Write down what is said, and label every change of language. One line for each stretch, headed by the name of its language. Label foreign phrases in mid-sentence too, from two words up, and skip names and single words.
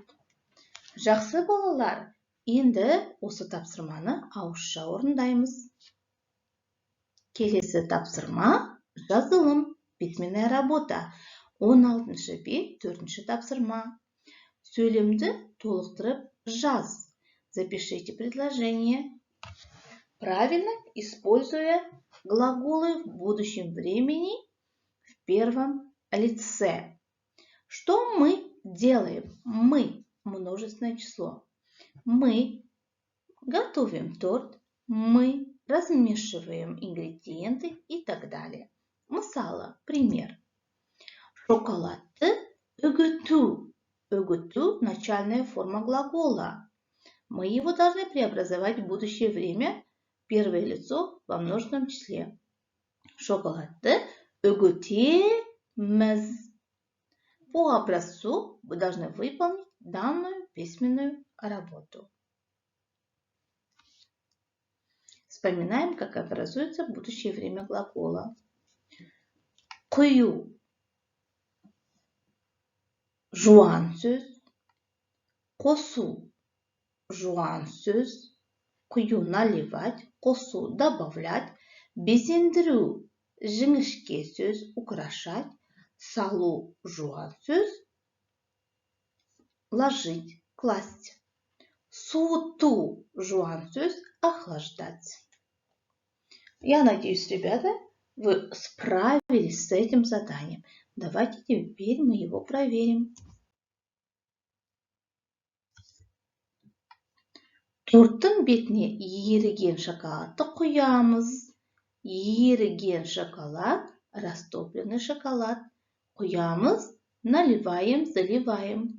Kazakh: Жақсы балалар, енді осы тапсырманы ауызша орындаймыз. Келесі тапсырма жазылым,
Russian: письменная работа.
Kazakh: 16 бет, 4 тапсырма. Сөйлемді толықтырып жаз.
Russian: Запишите предложение, правильно используя глаголы в будущем времени в первом лице. Что мы делаем? Мы – множественное число. Мы готовим торт, мы размешиваем ингредиенты и так далее.
Kazakh: Мысалы, пример. Шоколадты үгіту. Үгіту –
Russian: начальная форма глагола. Мы его должны преобразовать в будущее время, первое лицо во множественном числе.
Kazakh: Шоколадты үгітеміз.
Russian: По образцу вы должны выполнить данную письменную работу. Вспоминаем, как образуется будущее время глагола.
Kazakh: Құю. Жуан сөз. Қосу. Жуан сөз. Құю наливать. Қосу добавлять. Безендіру. Жіңішке сөз. Украшать. Салу жуан сөз.
Russian: Ложить. Класть.
Kazakh: Суыту жуан сөз.
Russian: Охлаждать. Я надеюсь, ребята, вы справились с этим заданием. Давайте теперь мы его проверим.
Kazakh: Торттың бетіне еріген шоколадты құямыз. Еріген шоколад,
Russian: растопленный шоколад.
Kazakh: Құямыз,
Russian: наливаем, заливаем.